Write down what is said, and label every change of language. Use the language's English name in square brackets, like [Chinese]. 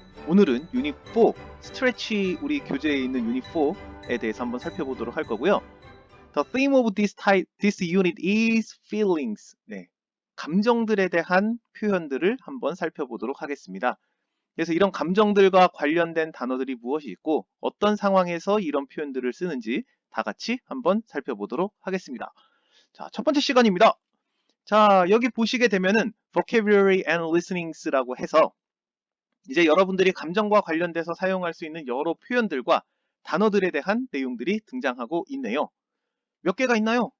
[Korean] 오늘은 유닛 4 스트레치 우리 교재에 있는 유닛 4에 대해서 한번 살펴보도록 할 거고요. [English] The theme of this unit is feelings. [Korean] 네, 감정들에 대한 표현들을 한번 살펴보도록 하겠습니다. 그래서 이런 감정들과 관련된 단어들이 무엇이 있고 어떤 상황에서 이런 표현들을 쓰는지 다 같이 한번 살펴보도록 하겠습니다. 자, 첫 번째 시간입니다. 자, 여기 보시게 되면은 [English] vocabulary and listenings [Korean] 라고 해서 이제 여러분들이 감정과 관련돼서 사용할 수 있는 여러 표현들과 단어들에 대한 내용들이 등장하고 있네요. 몇 개가 있나요?